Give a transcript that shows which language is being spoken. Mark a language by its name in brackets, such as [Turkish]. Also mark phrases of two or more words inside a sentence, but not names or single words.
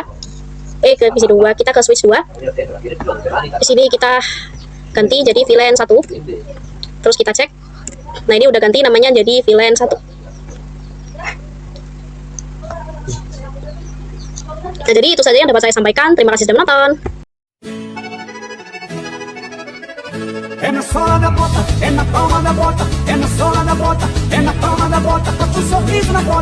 [Indonesian] Ke PC 2, kita ke switch 2. Di sini kita ganti jadi VLAN 1. Terus kita cek. Nah, ini udah ganti namanya jadi VLAN 1. Nah, jadi itu saja yang dapat saya sampaikan. Terima kasih sudah menonton. [Portuguese] É na sola da bota, é na palma da bota, é na sola da bota, é na palma da bota, com um sorriso na bota.